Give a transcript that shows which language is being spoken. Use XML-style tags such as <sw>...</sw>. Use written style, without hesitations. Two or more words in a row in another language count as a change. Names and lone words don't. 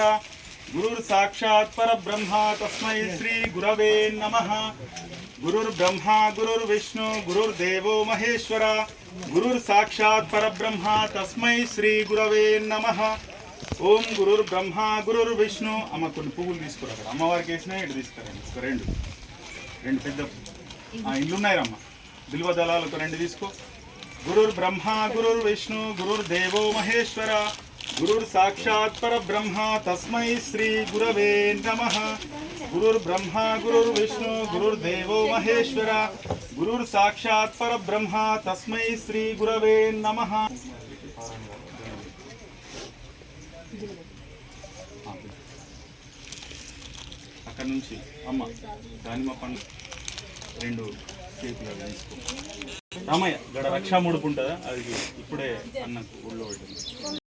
<sa>गुरुर् साक्षात् परब्रह्म तस्मै श्री गुरवे नमः। गुरुर्ब्रह्मा गुरुर्विष्णु गुरुर्देवो महेश्वर। गुरुर् साक्षात् परब्रह्म तस्मै श्री गुरवे नमः। ओम गुरुर्ब्रह्मा गुरुर्विष्णु</sa> <te>अम्म కొన్ని పువ్వులు తీసుకురా అమ్మవారికి వేసినా ఇటు తీసుకురండి రెండు రెండు పెద్ద ఇల్లు ఉన్నాయి అమ్మ బిల్వ దళాలు ఒక రెండు తీసుకో</te> <sa>गुरुर्ब्रह्मा गुरुर्विष्णु गुरुर्देवो महेश्वर गुरुर् साक्षात् परब्रह्म तस्मै श्री गुरवे नमः। गुरुर्ब्रह्मा गुरुर्विष्णु गुरुर्देवो महेश्वर गुरुर् साक्षात् परब्रह्म तस्मै श्री गुरवे नमः।</sa> <te>అక్కడ నుంచి అమ్మ దానిమ్మ పండు రెండు చేతులు తీసుకో రామయ్య గడ రక్షా ముడుపు ఉంటుందా అది ఇప్పుడే అన్నకు ఊళ్ళో పెట్టింది</te>